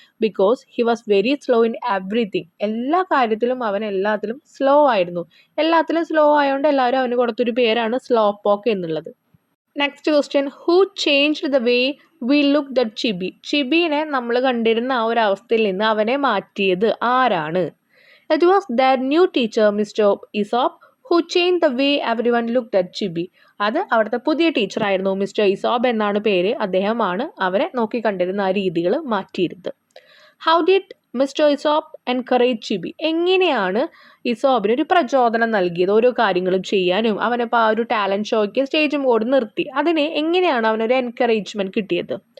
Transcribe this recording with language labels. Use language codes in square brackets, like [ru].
[en] Because he was very slow in everything. [ml] എല്ലാ കാര്യത്തിലും അവൻ എല്ലാത്തിലും സ്ലോ ആയിരുന്നു. എല്ലാത്തിലും സ്ലോ ആയതുകൊണ്ട് എല്ലാവരും അവന് കൊടുത്തൊരു പേരാണ് സ്ലോ പോക്ക് എന്നുള്ളത്. [en] Next question, who changed the way we look that Chibi? [ml] ചിബിനെ നമ്മൾ കണ്ടിരുന്ന ആ ഒരു അവസ്ഥയിൽ നിന്ന് അവനെ മാറ്റിയത് ആരാണ്? [en] It was their new teacher, Mr. Aesop, who changed the way everyone looked at Chibi. [ml] അത് അവിടുത്തെ പുതിയ ടീച്ചറായിരുന്നു, മിസ്റ്റർ ഇസോബ് എന്നാണ് പേര്. അദ്ദേഹമാണ് അവരെ നോക്കിക്കണ്ടിരുന്ന ആ രീതികൾ മാറ്റിയിരുന്നത്. [en] How did mister Isob encourage Chibi? [ml] എങ്ങനെയാണ് ഇസോബിന് ഒരു പ്രചോദനം നൽകിയത് ഓരോ കാര്യങ്ങളും ചെയ്യാനും? അവനിപ്പോൾ ആ ഒരു ടാലൻറ്റ് ഷോയ്ക്ക് സ്റ്റേജും കൂടി നിർത്തി, അതിന് എങ്ങനെയാണ് അവനൊരു എൻകറേജ്മെൻറ്റ് കിട്ടിയത്?